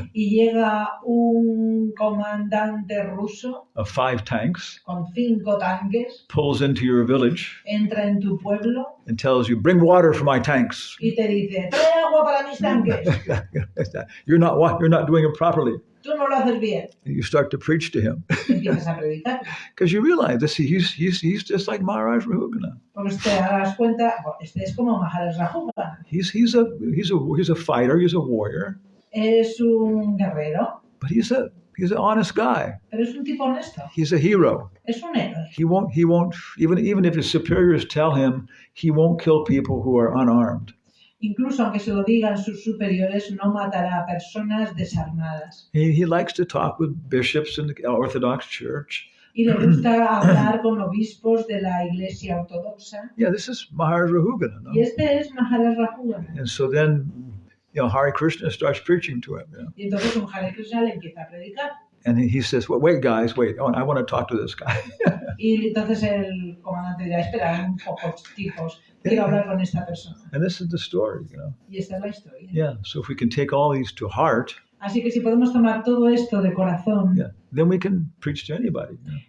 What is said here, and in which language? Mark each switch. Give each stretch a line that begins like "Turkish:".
Spanish: y llega un comandante ruso
English: of 5 tanks
Spanish: con 5 tanques,
English: pulls into your village
Spanish: entra en tu pueblo
English: and tells you, bring water for my tanks.
Spanish: y te dice, trae agua para mis tanques,
English: You're not doing it properly.
Spanish: tú no lo haces bien.
English: And you start to preach to him
Spanish: Empiezas a predicar,
English: because you realize this. He's just like Maharaj Rahugana.
Spanish: porque te darás cuenta, este es como Maharaj Rahugana,
English: He's a fighter. He's a warrior,
Spanish: es un guerrero,
English: but he's an honest guy.
Spanish: pero es un tipo honesto,
English: He's a hero.
Spanish: es un héroe.
English: He won't even if his superiors tell him, he won't kill people who are unarmed.
Spanish: Incluso aunque se lo digan sus superiores, no matará a personas desarmadas.
English: He likes to talk with bishops in the Orthodox Church.
Spanish: Y le gusta hablar con obispos de la Iglesia Ortodoxa.
English: Yeah, this is Maharaj Rahugana.
Spanish: No? Y este es Maharaj Rahugana.
English: And so then, you know, Hare Krishna starts preaching to him. You know?
Spanish: Y entonces un Hare Krishna le empieza a predicar.
English: And he says, well, wait, guys, wait. Oh, I want to talk to this guy.
Spanish: Y entonces el comandante dirá, espera, un poco, tipos, quiero hablar con esta persona.
English: And this is the story, you know.
Spanish: Y esta es la historia.
English: Yeah, so if we can take all these to heart,
Spanish: Así que si podemos tomar todo esto de corazón,
English: yeah, then we can preach to anybody. You know?